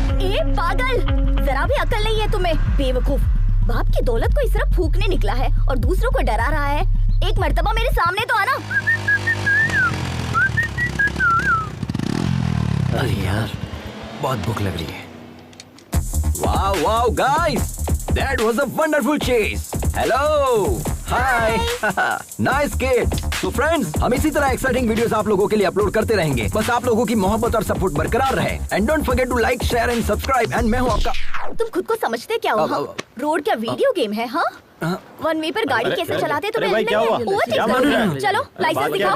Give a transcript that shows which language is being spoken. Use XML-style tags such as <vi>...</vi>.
<hi>ए पागल, जरा भी अकल नहीं है तुम्हें, बेवकूफ। बाप की दौलत को इस तरह फूकने निकला है और दूसरों को डरा रहा है। एक मर्तबा मेरे सामने तो आना। अरे यार, बहुत भूख लग रही है।</hi> <en>Wow, wow, guys! That was a wonderful chase. Hello! Hi! Nice kids!</en> <hi>तो फ्रेंड्स, हम इसी तरह एक्साइटिंग वीडियोस आप लोगों के लिए अपलोड करते रहेंगे। बस आप लोगों की मोहब्बत और सपोर्ट बरकरार रहे।</hi> <en>And don't forget to like, share and subscribe.</en> <hi>And मैं हूँ आपका। तुम खुद को समझते क्या हो? रोड क्या वीडियो गेम है? हाँ, वन वे पर गाड़ी कैसे चलाते तुम्हें? भाई, क्या हुआ? क्या मार रहे हैं? चलो लाइसेंस दिखाओ।</hi>